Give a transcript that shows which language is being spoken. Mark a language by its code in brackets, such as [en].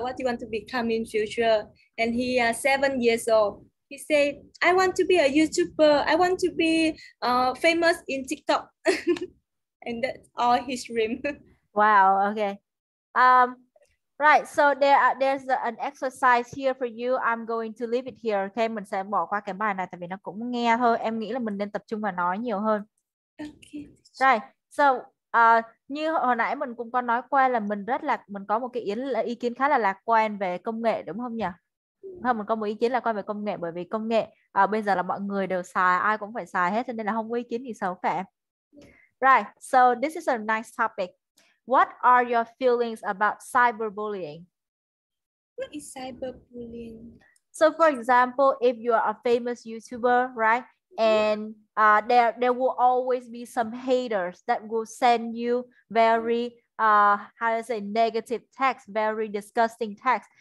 [en] What do you want to become in future? And he is 7 years old. He said, I want to be a YouTuber. I want to be famous in TikTok. And that's all his dream. Wow. Okay. Right, so there's an exercise here for you. I'm going to leave it here. [vi] Okay, mình sẽ bỏ qua cái bài này tại vì nó cũng nghe thôi. Em nghĩ là mình nên tập trung vào nói nhiều hơn. [en] Okay. [vi] Right, so như hồi nãy mình cũng có nói qua là mình có một cái ý kiến khá là lạc quan về công nghệ, đúng không nhỉ? Không, mình có một ý kiến lạc quan về công nghệ, bởi vì công nghệ bây giờ là mọi người đều xài, ai cũng phải xài hết, cho nên là không có ý kiến gì xấu cả. [en] Right, so this is a nice topic. What are your feelings about cyberbullying? What is cyberbullying? So for example, if you are a famous YouTuber, right? And there will always be some haters that will send you very how to say negative text, very disgusting text.